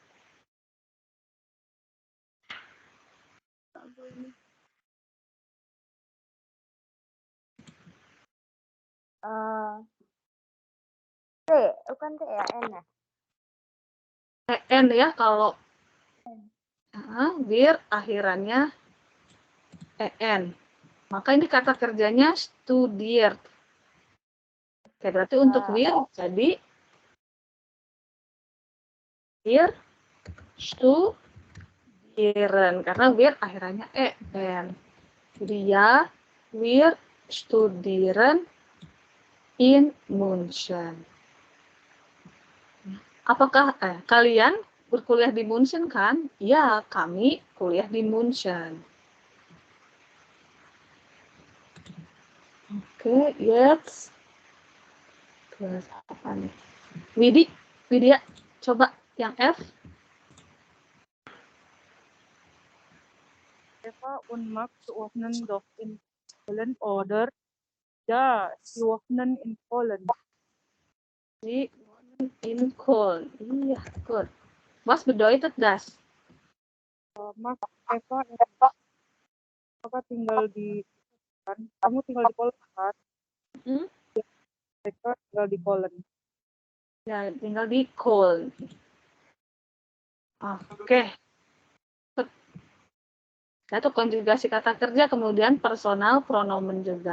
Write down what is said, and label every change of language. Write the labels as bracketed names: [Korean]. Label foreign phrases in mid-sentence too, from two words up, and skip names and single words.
[Indonesian] T, bukan T ya, N ya? EN ya kalau wir akhirannya EN. Maka ini kata kerjanya studiert. Oke, berarti untuk wir jadi [German] wir studieren [Indonesian] karena wir akhirannya EN. Jadi ya, [German] Wir studieren in München. [Indonesian] Apakah kalian berkuliah di München kan? Ya, kami kuliah di München. Oke, jetzt kelas apa nih? Widya, coba yang F. [German] Eva und Max wohnen doch in Polen, oder? Ja, sie wohnen in Polen. Sie wohnen in Köln. Iya, gut. Was bedeutet das? [Indonesian] Max, Eva tinggal di kan? Kamu tinggal di Polen kan? Hmm? Mereka tinggal di Polen. Ya, tinggal di Köln. Oke. Satu konjugasi kata kerja, kemudian [German] personal pronomen [Indonesian] juga.